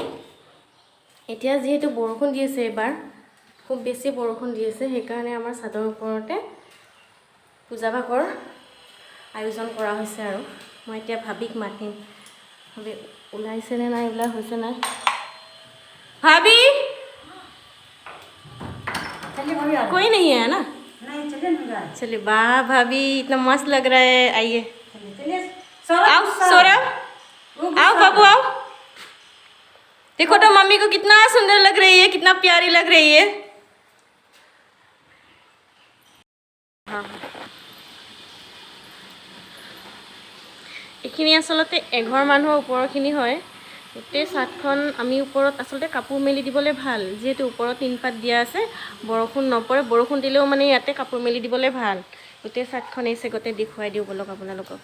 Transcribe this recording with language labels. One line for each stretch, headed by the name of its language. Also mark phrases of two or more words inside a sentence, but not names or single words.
Assamese: এতিয়া যিহেতু বৰষুণ দি আছে, এইবাৰ খুব বেছি বৰষুণ দি আছে, সেইকাৰণে আমাৰ ছাদৰ ওপৰতে পূজা ভাগৰ আয়োজন কৰা হৈছে আৰু। মই এতিয়া ভাবিক মাতিম, ভাবি ওলাইছেনে নাই, ওলাই হৈছে নাই।
Hindi: ভাবি कोई नहीं है ना? नहीं, चले ना। चलिए, वाह भाभी, इतना मस्त लग रहा है। आइए, आओ सौरभ, आओ बाबू आओ। देखो तो मम्मी को कितना सुंदर लग रही है, कितना प्यारी लग रही है। हाँ,
Assamese: এইখিনি আচলতে এঘৰ মানুহৰ ওপৰখিনি হয়। গোটেই ছাদখন আমি ওপৰত আচলতে কাপোৰ মেলি দিবলৈ ভাল, যিহেতু ওপৰত টিনপাত দিয়া আছে, বৰষুণ নপৰে। বৰষুণ দিলেও মানে ইয়াতে কাপোৰ মেলি দিবলৈ ভাল। গোটেই ছাদখন এই চেগতে দেখুৱাই দিওঁ ব'লক আপোনালোকক।